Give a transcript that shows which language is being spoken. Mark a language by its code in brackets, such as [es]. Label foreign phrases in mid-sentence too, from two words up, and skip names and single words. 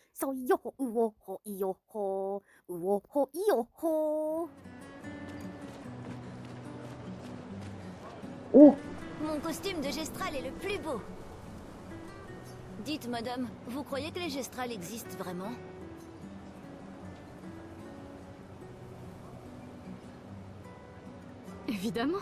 [fr] そいよほうおほいよほうおほいよほ。 Oh, Mon costume de Gestral est le plus beau. Dites, madame, vous croyez que les Gestrals existent vraiment? Évidemment.